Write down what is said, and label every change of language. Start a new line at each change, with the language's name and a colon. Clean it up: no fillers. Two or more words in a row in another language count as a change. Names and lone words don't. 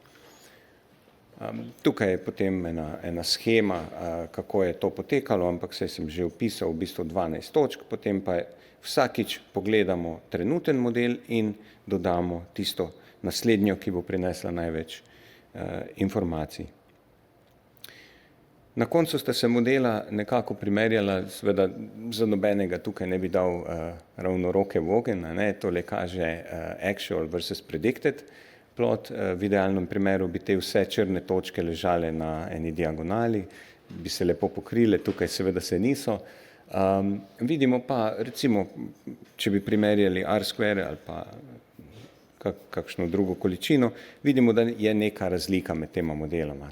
Slovenian: Tukaj je potem ena schema, kako je to potekalo, ampak saj sem že opisal v bistvu 12 točk, potem pa vsakič pogledamo trenuten model in dodamo tisto naslednjo, ki bo prinesla največ informacij. Na koncu sta se modela nekako primerjala, seveda za nobenega tukaj ne bi dal ravno roke v ogenj, tole kaže
English: actual versus predicted plot,
Slovenian: v idealnem primeru bi te vse črne točke ležale na eni diagonali, bi se lepo pokrile, tukaj seveda se niso. Vidimo pa, recimo, če bi primerjali R² ali pa kakšno drugo količino, vidimo, da je neka razlika med tema modeloma.